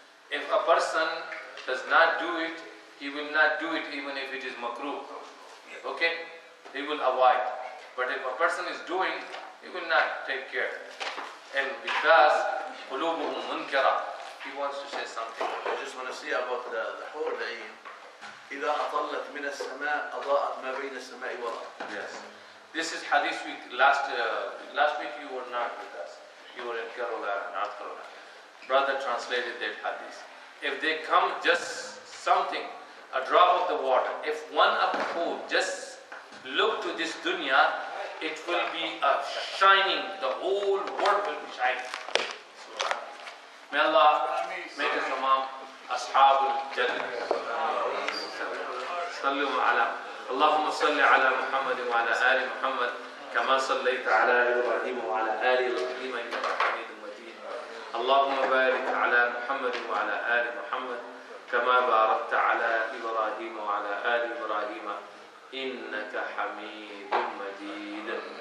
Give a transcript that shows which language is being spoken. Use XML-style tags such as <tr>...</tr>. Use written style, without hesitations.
<en>If a person does not do it, he will not do it even if it is makruh. Okay? He will avoid. But if a person is doing, he will not take care. And because</en> <ar>qulubuhum munkara,</ar> <en>he wants to say something. I just want to say about the whole day.</en> <ar>إذا أطلت من السماء أضاءت ما بين السماء والأرض.</ar> <en>Yes. This is hadith week. Last week you were not with us. You were in Kerala, North Carolina. Brother translated that hadith. If they come just something, a drop of the water, if one of the food just look to this dunya, it will be shining, the whole world will be shining. May Allah make us among Ashabul Jannah.</en> <ar>صلوا على اللهم صل على محمد وعلى آل محمد كما صليت على إبراهيم وعلى آل إبراهيم إنك حميد مجيد. اللهم بارك على محمد وعلى آل محمد كما باركت على إبراهيم وعلى آل إبراهيم إنك حميد مجيد.</ar>